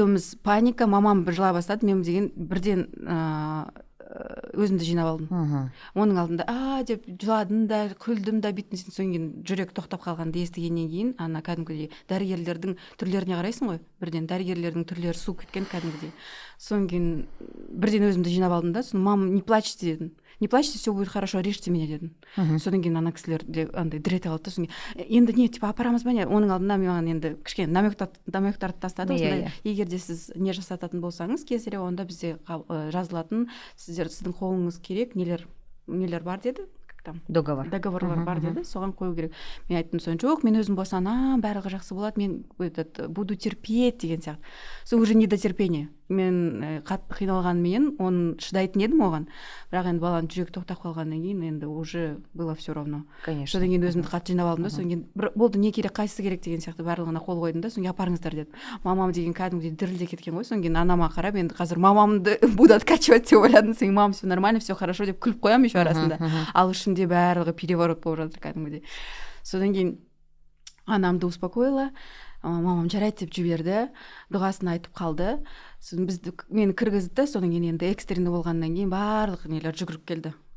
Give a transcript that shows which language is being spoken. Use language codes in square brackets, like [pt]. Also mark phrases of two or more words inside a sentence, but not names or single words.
[kk] Екеуміз паника, мамам жылай бастады, мен деген бірден өзімді жинап алдым. Оның алдында деп жыладым да, күлдім да, биттім. Содан кейін жүрек тоқтап қалғанды естігеннен кейін, ана кәдімгідей дәрігерлердің түрлеріне қарайсың ғой, бірден дәрігерлердің түрлері су кеткен кәдімгідей. Содан кейін бірден өзімді жинап алдым да, сосын мам, [ru] не плачьте [kk] дедім. [ru] Не плачьте, все будет хорошо, режьте меня дедім. [kk] Содан кейін ана кісілер андай дірет алды. Содан кейін енді не, апарамыз ба не? Оның алдында маған енді кішкене намектарды тастады. Егер де сіз не жасататын болсаңыз, кесарево, онда бізде жазылатын, сіздің қолыңыз керек, нелер бар деді. Договорлар бар деді, соған қою керек. Мен айттым, соң жоқ, мен өзім босанам, барлығы жақсы болады, мен [ru] буду терпеть [kk] деген сияқты. [ru] Сол уже не до терпения. [kk] Мен қатты қиналғанмен, оны шыдайтын едім оған. Бірақ енді баланың жүрегі тоқтап қалғаннан кейін енді [ru] уже было все равно. Конечно. [kk] Содан кейін өзімді қатты жинап алдым да, содан кейін болды, не керек, қайсысы керек деген сияқты барлығына қол қойдым да, содан кейін апарыңыздар деді. Мамам деген кәдімгідей дірілде кеткен ғой. Содан кейін анама қарап, енді қазір мамамды [ru] буду откачивать [kk] деп ойладым. Содан кейін мам, [ru] все нормально, все хорошо [kk] деп күліп қоямын еще арасында. Ал ішімде барлығы переворот болып жатыр кәдімгідей. Содан кейін анамды успокоила. Мамам жарайды деп жіберді, дұғасын айтып қалды. Мені кіргізді, содан кейін енді экстренді болғаннан кейін барлық нелер жүгіріп келді.